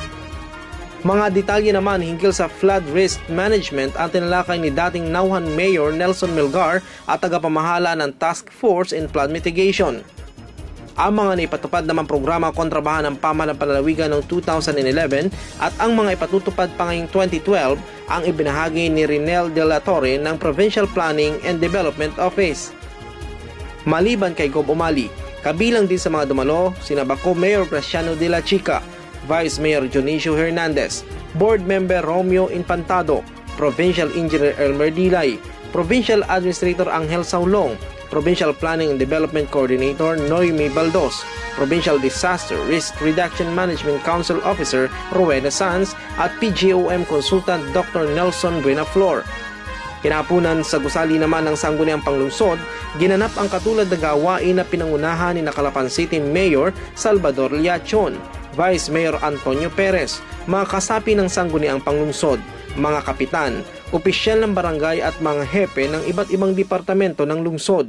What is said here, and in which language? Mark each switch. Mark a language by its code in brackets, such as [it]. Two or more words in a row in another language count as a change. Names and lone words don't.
[tl] Mga detalye naman hinggil sa [en] flood risk management [tl] ang tinalakay ni dating Nauhan Mayor Nelson Melgar at tagapamahala ng Task Force in Flood Mitigation. Ang mga naipatupad naman programa kontra baha ng pamahalang panlalawigan noong 2011 at ang mga ipatutupad pa ngayong 2012 ang ibinahagi ni Rinel de la Torre ng Provincial Planning and Development Office. Maliban kay Gob Umali, kabilang din sa mga dumalo sina Baco Mayor Graciano de la Chica, Vice Mayor Dionisio Hernandez, Board Member Romeo Infantado, Provincial Engineer Elmer Dilay, Provincial Administrator Angel Saulong, Provincial Planning and Development Coordinator Noemi Baldos, Provincial Disaster Risk Reduction Management Council Officer Rowena Sanz at PGOM Consultant Dr. Nelson Buenaflor. Kinahaponan sa gusali naman ng Sangguniang Panglungsod, ginanap ang katulad na gawain na pinangunahan ni Calapan City Mayor Salvador Liachon, Vice Mayor Antonio Perez, mga kasapi ng Sangguniang Panglungsod, mga kapitan, opisyal ng barangay at mga hepe ng iba't ibang departamento ng lungsod.